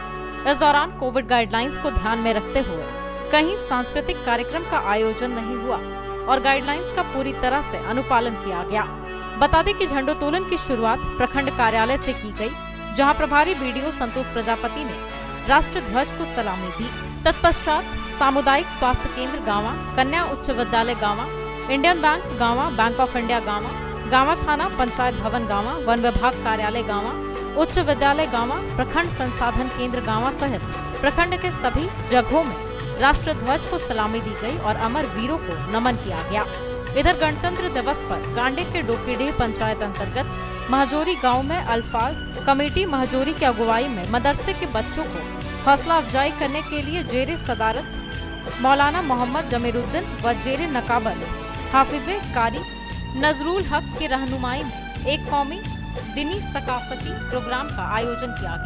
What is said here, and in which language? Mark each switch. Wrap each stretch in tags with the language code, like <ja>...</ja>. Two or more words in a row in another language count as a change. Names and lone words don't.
<hi>इस दौरान कोविड गाइडलाइंस को ध्यान में रखते हुए कहीं सांस्कृतिक कार्यक्रम का आयोजन नहीं हुआ और गाइडलाइंस का पूरी तरह से अनुपालन किया गया। बता दें कि झंडोत्तोलन की शुरुआत प्रखंड कार्यालय से की गई, जहां प्रभारी बीडीओ संतोष प्रजापति ने राष्ट्र ध्वज को सलामी दी। तत्पश्चात सामुदायिक स्वास्थ्य केंद्र गांवा, कन्या उच्च विद्यालय गांवा, इंडियन बैंक गांवा, बैंक ऑफ इंडिया गांवा, गांवा थाना पंचायत भवन गांवा, वन विभाग कार्यालय गांवा, उच्च विद्यालय गांवा, प्रखंड संसाधन केंद्र गांवा सहित प्रखंड के सभी जगहों में राष्ट्र ध्वज को सलामी दी गई और अमर वीरों को नमन किया गया। इधर गणतंत्र दिवस पर गांडे के डोकीडीह पंचायत अंतर्गत महजोरी गांव में अल्फाज कमेटी महजोरी की अगुवाई में मदरसे के बच्चों को हौसला अफजाई करने के लिए जेरे सदारत मौलाना मोहम्मद जमीरुद्दीन व जेरे नकाबल हाफिजे कारी नजरुल हक की रहनुमाई में एक कौमी दीनी सकाफती प्रोग्राम का आयोजन किया गया।</hi>